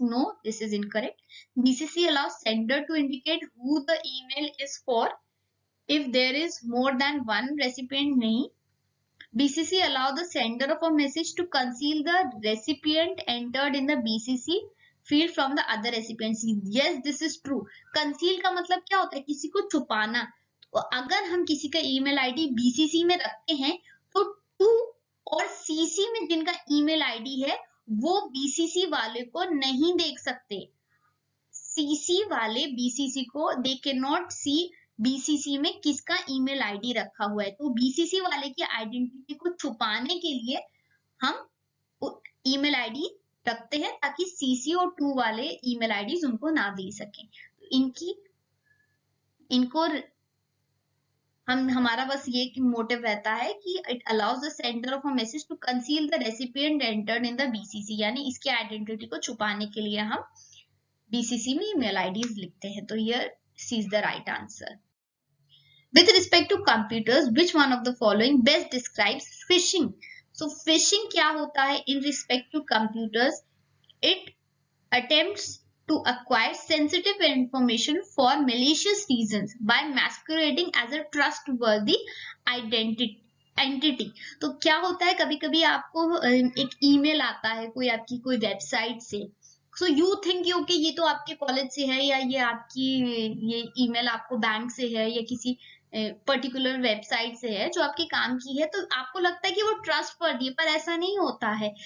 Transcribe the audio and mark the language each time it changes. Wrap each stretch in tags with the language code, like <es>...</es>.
<en>No, this is incorrect. BCC allows sender to indicate who the email is for if there is more than one recipient. nahi. BCC allow the sender of a message to conceal the recipient entered in the BCC field from the other recipients. Yes, this is true.</en> <hi>Conceal का मतलब क्या होता है? किसी को छुपाना। तो अगर हम किसी का ईमेल आईडी BCC में रखते हैं तो टू और CC में जिनका ईमेल आईडी है वो BCC वाले को नहीं देख सकते। CC वाले BCC को</hi> <en>they can not C</en> <hi>BCC में किसका ईमेल आईडी रखा हुआ है। तो BCC वाले की आइडेंटिटी को छुपाने के लिए हम ईमेल आईडी रखते हैं ताकि CC और 2 वाले ईमेल आईडीज उनको ना दे सकें। इनको हमारा बस ये मोटिव रहता है कि</hi> <en>it allows the sender of a message to conceal the recipient entered in the BCC,</en> <hi>यानी इसकी आइडेंटिटी को छुपाने के लिए हम BCC में ईमेल आईडीज लिखते हैं।</hi> <en>तो here C is the right answer. With respect to computers, which one of the following best describes phishing? So phishing</en> <hi>क्या होता है</hi> <en>in respect to computers? It attempts to acquire sensitive information for malicious reasons by masquerading as a trustworthy entity.</en> <hi>तो क्या होता है, कभी कभी आपको एक ईमेल आता है कोई आपकी कोई वेबसाइट से,</hi> <en>so you think okay</en> <hi>ये तो आपके कॉलेज से है या ये आपकी ये ईमेल आपको बैंक से है या किसी पर्टिकुलर वेबसाइट से है जो आपके काम की है, तो आपको लगता है कि वो ट्रस्ट वर्दी है, पर ऐसा नहीं होता है।</hi>